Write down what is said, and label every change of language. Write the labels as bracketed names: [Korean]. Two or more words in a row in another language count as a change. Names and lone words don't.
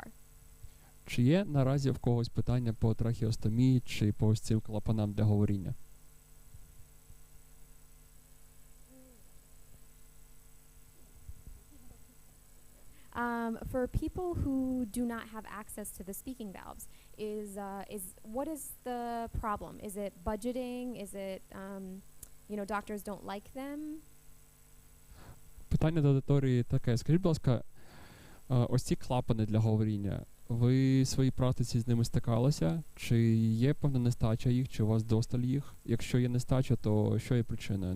[Ukrainian] Чи є наразі в когось питання по трахеостомії чи по ось цим клапанам для говоріння? [English] For people who do not have access to the speaking valves, what is the problem? Is it budgeting? Is it doctors don't like them? [Ukrainian] Питання до аудиторії таке. Скажіть, будь ласка, ось ці клапани для говоріння, ви в своїй практиці з ними стикалися? Чи є певна нестача їх, чи у вас досталь їх? Якщо є нестача, то що є причиною?